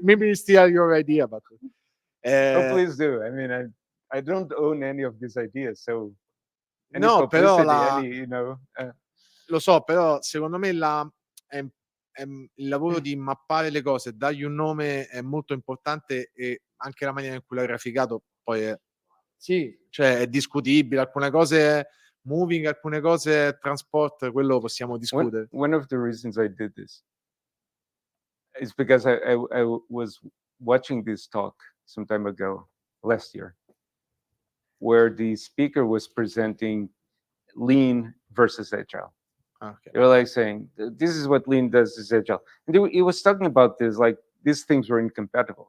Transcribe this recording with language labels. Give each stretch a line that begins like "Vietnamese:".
English: maybe it's still your idea, but Oh, please do. I mean, I don't own any of these ideas, so any
Italian: no, però
English: publicity, any,
Italian: lo so, però secondo me il lavoro di mappare le cose, dargli un nome è molto importante, e anche la maniera in cui l'hai graficato poi è, sì, cioè è discutibile, alcune cose moving, alcune cose transport, quello possiamo discutere.
English: one of the reasons I did this is because I was watching this talk some time ago, last year, where the speaker was presenting lean versus agile. Okay. They were like saying, this is what lean does, is agile. And he was talking about this, like these things were incompatible.